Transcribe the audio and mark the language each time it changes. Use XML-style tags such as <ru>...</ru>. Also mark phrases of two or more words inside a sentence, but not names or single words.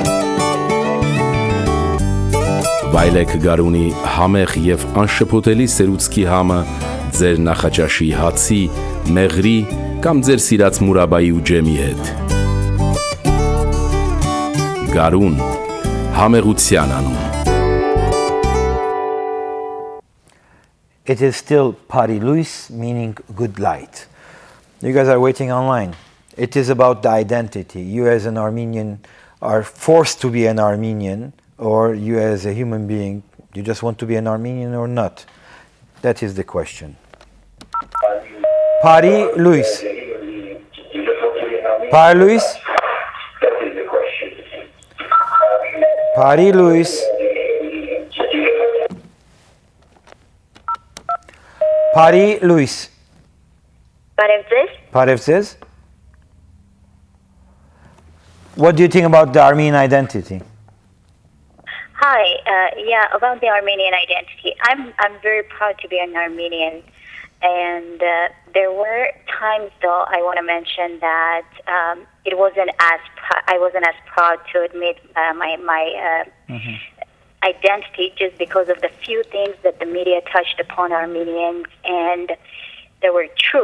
<hy>Վայելեք գարունի համեղ և անշփոթելի սերուցքի համը ձեր նախաճաշի հացի, մեղրի կամ ձեր սիրած մուրաբայի ու ջեմի հետ։ Գարուն, համեղության անուն։</hy> <en>It is still</en> <hy>Բարի լույս,</hy> <en>meaning good light. You guys are waiting online. It is about the identity. You as an Armenian are forced to be an Armenian, or you as a human being, you just want to be an Armenian or not. That is the question.</en> <hy>Բարի լույս. Բարի լույս։ Բարի լույս. Բարի լույս. Parevzes.</hy> <en>What do you think about the Armenian identity? Hi, about the Armenian identity. I'm very proud to be an Armenian, and there were times, though, I want to mention that I wasn't as proud to admit my identity, just because of the few things that the media touched upon Armenians, and they were true.</en>